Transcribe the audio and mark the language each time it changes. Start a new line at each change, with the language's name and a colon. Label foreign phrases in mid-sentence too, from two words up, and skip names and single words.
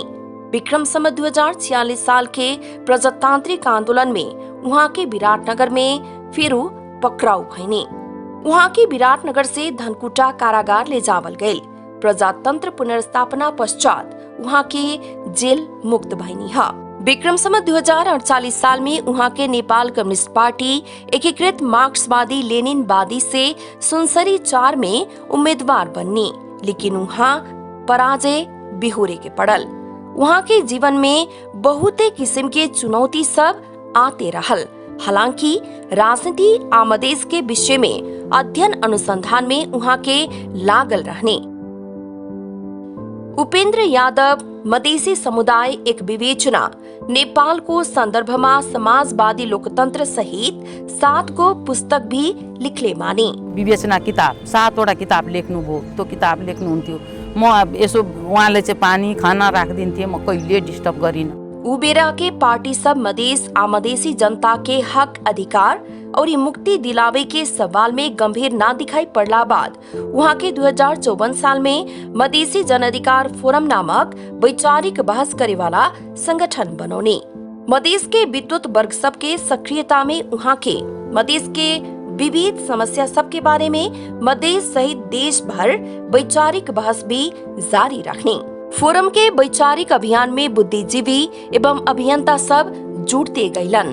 Bhojpuri: विक्रम संवत 2046 साल के प्रजातांत्रिक आंदोलन में उहाँ के विराटनगर में फिरू पकड़ाऊ भइनी। उहाँ के विराटनगर से धनकुटा कारागार ले जावल गए। प्रजातंत्र पुनर्स्थापना पश्चात उहाँ के जेल मुक्त भइनी है। विक्रम संवत 2048 साल में उहाँ के नेपाल कम्युनिस्ट पार्टी एकीकृत मार्क्सवादी लेनिनवादी से सुनसरी 4 में उम्मीदवार बननी, लेकिन उहाँ पराजय बिहोरे के पड़ल। उहाँ के जीवन में बहुते किस्म के चुनौती सब आते रहल। हालांकि राजनीति आमदेश के विषय में अध्ययन अनुसंधान में उहाँ के लागल रहने। उपेंद्र यादव मधेसी समुदाय एक विवेचना नेपाल को संदर्भ में समाजवादी लोकतंत्र सहित 7 गो पुस्तक भी लिखले माने।
Nepali: विवेचना किताब 7वटा किताब लेख्नु भो, त्यो किताब लेख्नुहुन्थ्यो। म यसो उहाँले चाहिँ पानी खाना राखिदिन्थे, म कहिले डिस्टर्ब गरिन।
Bhojpuri: उबेरा के पार्टी सब मधेस आमदेसी जनता के हक, अधिकार और मुक्ति दिलावे के सवाल में गंभीर ना दिखाई पड़ला बाद वहाँ के 2054 साल में मधेसी जन अधिकार फोरम नामक वैचारिक बहस करे वाला संगठन बनौने। मधेस के विद्युत वर्ग सब के सक्रियता में वहाँ के मधेस के विविध समस्या सब के बारे में मधेस सहित देश भर वैचारिक बहस भी जारी रखने। फोरम के वैचारिक अभियान में बुद्धिजीवी एवं अभियंता सब जुटते गईलन।